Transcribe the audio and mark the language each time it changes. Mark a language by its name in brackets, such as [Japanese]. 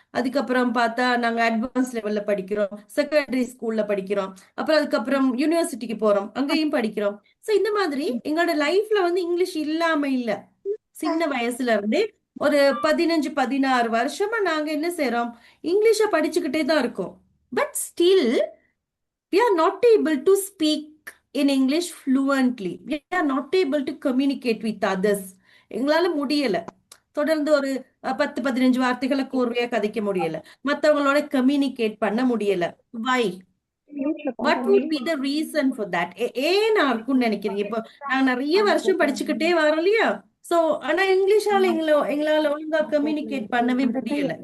[Tamil] அதுக்கப்புறம் பார்த்தா நாங்க அட்வான்ஸ் லெவல்ல படிக்கிறோம். செகண்டரி ஸ்கூல்ல படிக்கிறோம். அப்புறம் அதுக்கப்புறம் யூனிவர்சிட்டிக்கு போறோம். அங்கேயும் படிக்கிறோம். ஸோ இந்த மாதிரி எங்களோட லைஃப்ல வந்து இங்கிலீஷ் இல்லாம இல்ல. சின்ன வயசுல இருந்தே ஒரு 15 16 வருஷமா நாங்க என்ன செய்றோம், இங்கிலீஷை படிச்சுக்கிட்டே தான் இருக்கோம். [English] But still we are not able to speak in English fluently. We are not able to communicate with others. [Tamil] எங்களால முடியல. தொடர்ந்து ஒரு 10 15 வார்த்தைகளை கோர்வையா கதைக்க முடியல. மத்தவங்களோட கம்யூனிகேட் பண்ண முடியல. [English] Why? What would be the reason for that? [Tamil] ஏன் இருக்கும்னு நினைக்கிறீங்க? இப்போ நாங்க நிறைய வருஷம் படிச்சுக்கிட்டே வரோம் இல்லையா? சோ ஆனா இங்கிலீஷால எங்களால ஒழுங்கா கம்யூனிகேட் பண்ணவே முடியல.